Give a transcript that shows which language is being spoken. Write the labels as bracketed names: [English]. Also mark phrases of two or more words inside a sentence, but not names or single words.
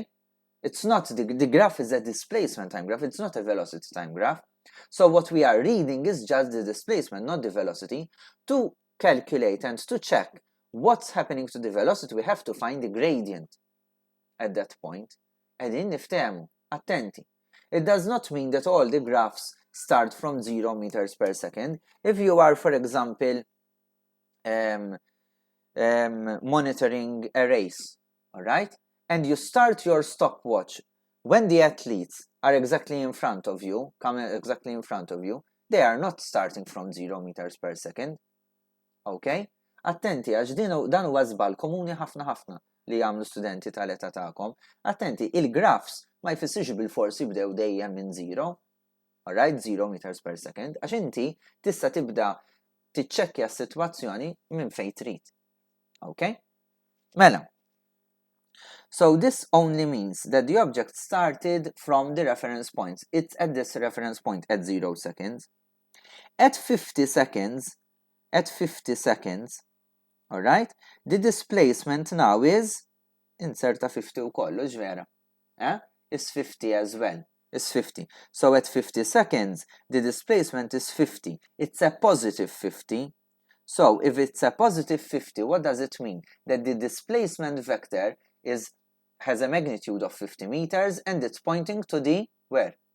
[English] It's not, the graph is a displacement time graph, it's not a velocity time graph. So what we are reading is just the displacement, not the velocity. To calculate and to check what's happening to the velocity, we have to find the gradient at that point. [Maltese] Qegħdin niftehmu, attenti. [English] It does not mean that all the graphs start from 0 meters per second. If you are, for example, monitoring a race, all right? And you start your stopwatch when the athletes are exactly in front of you, they are not starting from 0 meters per second. Okay? [Maltese] Attenti, għax dan huwa żball komuni ħafna li jagħmlu studenti tal-età tagħkom. Attenti, il-graphs ma jfissirx bil-forsi jibdew dejjem minn 0. [English] Alright, 0 meters per second. [Maltese] Għax inti tista' tibda tiċċekkja s-sitwazzjoni minn fejn trid. Okay? Mela. [English] So this only means that the object started from the reference point. It's at this reference point at 0 seconds. At 50 seconds, alright, the displacement now is, [Maltese] inserta 50 u kollu, ġvera, [English] is 50 as well, is 50. So at 50 seconds, the displacement is 50. It's a positive 50. So if it's a positive 50, what does it mean? That the displacement vector has a magnitude of 50 meters and it's pointing to the, where?